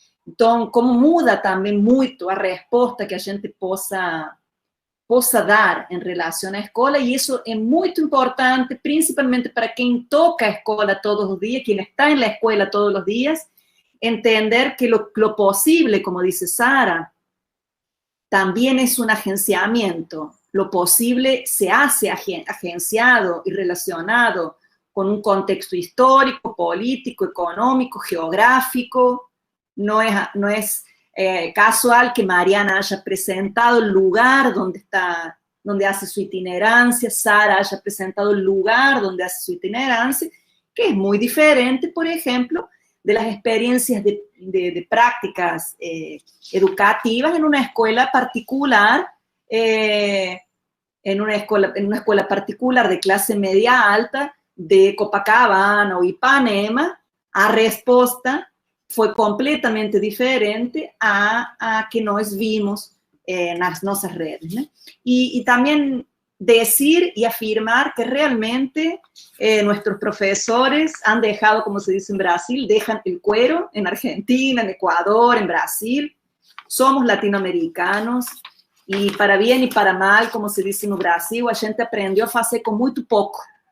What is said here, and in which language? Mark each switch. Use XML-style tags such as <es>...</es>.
<pt>Então, como muda também muito a resposta que a gente possa dar em relação à escola, e isso é muito importante, principalmente para quem toca a escola todos os dias, quem está na escola todos os dias, entender que</pt> <es>lo posible, como dice Sara, también es un agenciamiento. Lo posible se hace agenciado y relacionado con un contexto histórico, político, económico, geográfico. No es casual que Mariana haya presentado el lugar donde hace su itinerancia, Sara haya presentado el lugar donde hace su itinerancia, que es muy diferente, por ejemplo, de las experiencias de prácticas educativas en una escuela particular, en una escuela particular de clase media alta de Copacabana o Ipanema.</es> <pt>A resposta foi completamente diferente a que nós vimos nas nossas redes, né? E também</pt> <es>decir y afirmar que realmente nuestros profesores han dejado, como se dice en Brasil, dejan el cuero en Argentina, en Ecuador, en Brasil. Somos latinoamericanos y para bien y para mal, como se dice</es> <pt>no Brasil, a gente aprendeu a fazer com muito pouco.</pt>